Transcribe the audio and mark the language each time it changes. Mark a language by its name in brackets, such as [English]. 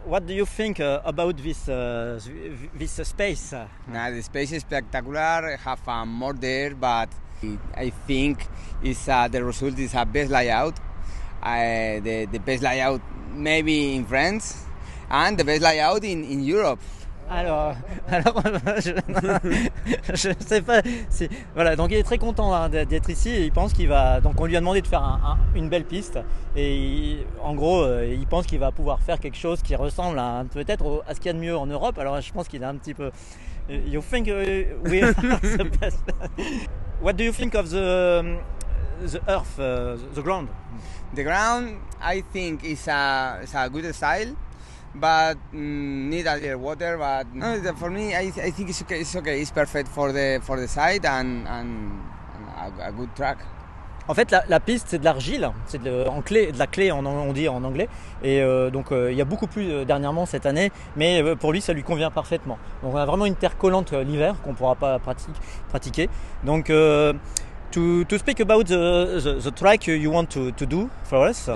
[English] What do you think about this space? Nah, the space is spectacular. Have more there, but I think the result is a best layout. The best layout maybe in France, and the best layout in Europe. [French] Alors je ne sais pas si voilà, donc il est très content d'être ici et il pense qu'il va, donc on lui a demandé de faire une belle piste et en gros il pense qu'il va pouvoir faire quelque chose qui ressemble peut-être à ce qu'il y a de mieux en Europe. Alors je pense qu'il est un petit peu [English] you think we are the best. What do you think of the earth, the ground? The ground, I think, is a good style, but need a little water. But no, for me, I think it's okay. It's okay. It's perfect for the side and a good track. [French] En fait, la piste, c'est de l'argile, c'est de la claie, on dit en anglais. Et donc, il y a beaucoup plus dernièrement cette année, mais pour lui, ça lui convient parfaitement. Donc, on a vraiment une terre collante l'hiver qu'on ne pourra pas pratiquer. [English] Donc, to speak about the track you want to do for us,